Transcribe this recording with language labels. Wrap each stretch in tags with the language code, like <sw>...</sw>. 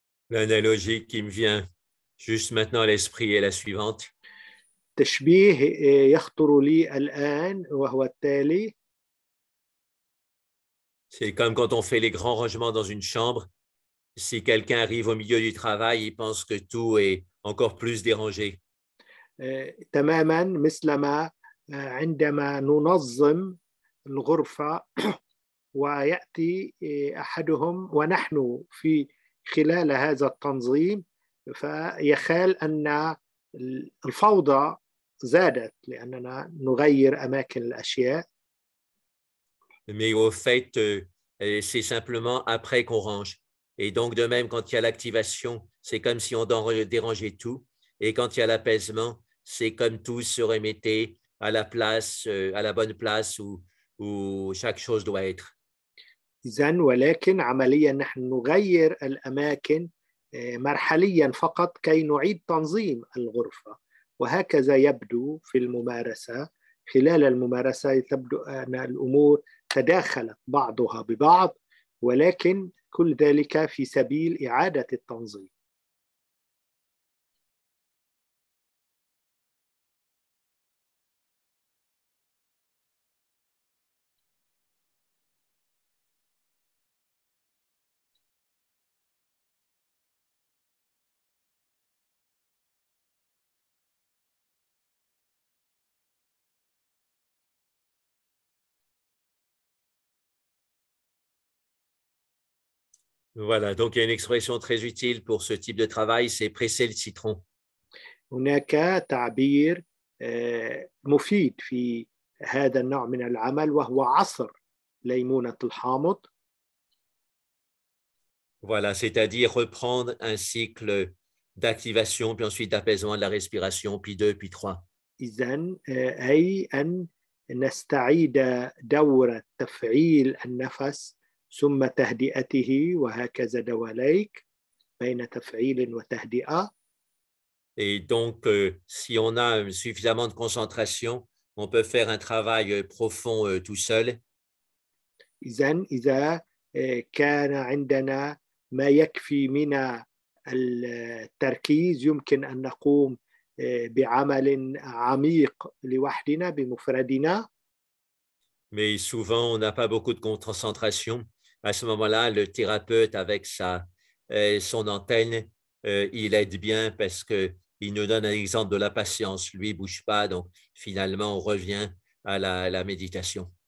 <fr>L'analogie qui me vient juste maintenant à l'esprit est la suivante.</fr> <ar>تشبيه يخطر لي الآن وهو التالي.</ar> <fr>C'est comme quand on fait les grands rangements dans une chambre. Si quelqu'un arrive au milieu du travail, il pense que tout est encore plus dérangé.</fr> <ar>تماما مثلما عندما ننظم الغرفة ويأتي أحدهم ونحن في خلال هذا التنظيم فيخال أن الفوضى زادت لأننا نغير أماكن الأشياء.</ar> <fr>Mais au fait, c'est simplement après qu'on range. Et donc, de même, quand il y a l'activation, c'est comme si on dérangeait tout. Et quand il y a l'apaisement, c'est comme tout se remettait à la place, à la bonne place où chaque chose doit être.</fr> <ar>إذن ولكن عمليا نحن نغير الأماكن مرحليا فقط كي نعيد تنظيم الغرفة وهكذا يبدو في الممارسة. خلال الممارسة تبدو أن الأمور تداخلت بعضها ببعض ولكن كل ذلك في سبيل إعادة التنظيم.</ar> <fr>Voilà, donc il y a une expression très utile pour ce type de travail, c'est presser le citron.</fr> <ar>هناك تعبير مفيد في هذا النوع من العمل وهو عصر ليمونة الحامض.</ar> <fr>Voilà, c'est-à-dire reprendre un cycle d'activation, puis ensuite d'apaisement de la respiration, puis 2, puis 3.</fr> <ar>إذن أي أن نستعيد دورة تفعيل النفس ثم تهدئته وهكذا دواليك بين تفعيل وتهدئة.</ar> <fr>Et donc, si on a suffisamment de concentration, on peut faire un travail profond tout seul.</fr> <ar>إذن إذا كان عندنا ما يكفي من التركيز يمكن أن نقوم بعمل عميق لوحدنا بمفردنا.</ar> <fr>Mais souvent, on n'a pas beaucoup de concentration. À ce moment-là, le thérapeute, avec son antenne, il aide bien parce qu'il nous donne un exemple de la patience. Lui, il ne bouge pas. Donc, finalement, on revient à la méditation.</fr>